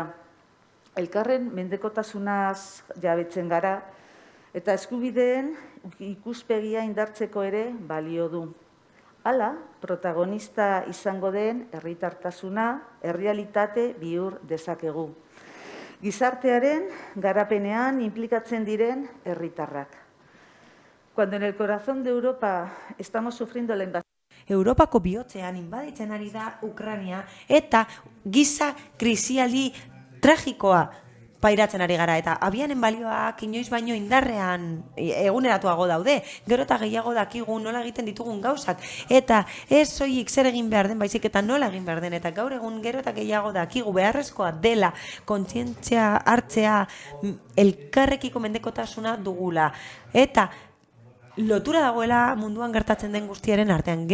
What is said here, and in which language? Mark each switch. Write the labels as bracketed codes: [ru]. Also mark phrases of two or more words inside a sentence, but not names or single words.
[eu] Elkarren mendekotasunaz jabetzen gara eta eskubideen ikuspegia indartzeko ere balio du. Hala, protagonista izango den herritartasuna errealitate bihur dezakegu. Gizartearen garapenean inplikatzen diren herritarrak. [es] Cuando en el corazón de Europa estamos sufriendo la invasión. [eu] Europako bihotzean inbaditzen ari da Ukraina eta giza krisialdi tragikoa pairatzen ari gara, eta abianen balioak inoiz baino indarrean eguneratuago daude, gero eta gehiago dakigu nola egiten ditugun gauzak, eta ez soilik zer egin behar den, baizik eta nola egin behar den, eta gaur egun gero eta gehiago dakigu beharrezkoa dela kontzientzia hartzea, elkarrekiko mendekotasuna dugula, eta lotura dagoela munduan gertatzen den guztiaren artean.